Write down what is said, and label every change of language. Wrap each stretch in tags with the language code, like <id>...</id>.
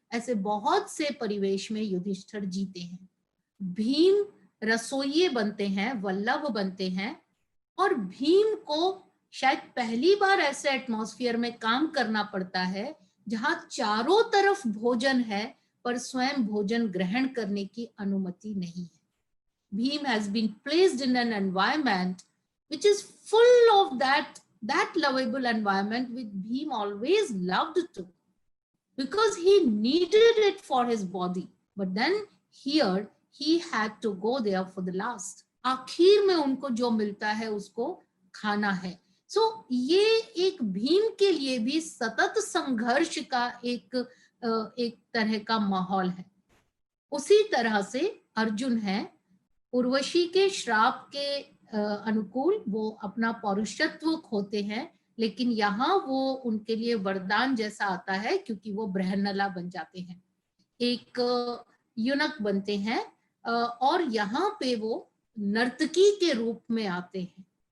<hi>ऐसे बहुत से परिवेश में युधिष्ठिर जीते हैं। भीम रसोइये बनते हैं, वल्लभ बनते हैं, और भीम को शायद पहली बार ऐसे एटमॉस्फेयर में काम करना पड़ता है जहां चारों तरफ भोजन है पर स्वयं भोजन ग्रहण करने की अनुमति नहीं है।</hi> <en>Bhim has been placed in an environment which is full of that lovable environment which Bhim always loved to, because he needed it for his body. But then here he had to go there for the last.</en> <hi>आखिर में उनको जो मिलता है उसको खाना है। ये एक भीम के लिए भी सतत संघर्ष का एक तरह का माहौल है। उसी तरह से अर्जुन है, उर्वशी के श्राप के अनुकूल वो अपना पौरुषत्व खोते हैं, लेकिन यहाँ वो उनके लिए वरदान जैसा आता है क्योंकि वो बृहन्नला बन जाते हैं, एक युनक बनते हैं, और यहाँ पे वो नर्तकी के रूप में आते हैं।</hi>